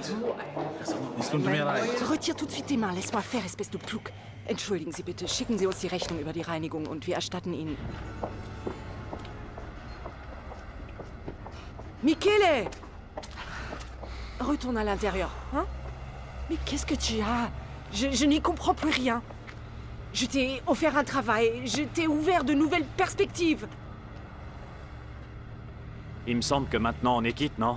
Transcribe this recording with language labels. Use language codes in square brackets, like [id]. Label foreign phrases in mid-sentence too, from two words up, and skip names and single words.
[de] Es tut mir leid. [fr] Retire tout de suite tes mains. Laisse-moi faire, espèce de plouc. [de] Entschuldigen Sie bitte. Schicken Sie uns die Rechnung über die Reinigung und wir erstatten Ihnen... Michele! [fr] Retourne à l'intérieur, hein? Mais qu'est-ce que tu as? Je n'y comprends plus rien. Je t'ai offert un travail, je t'ai ouvert de nouvelles perspectives. Il me semble que maintenant on est quitte, non?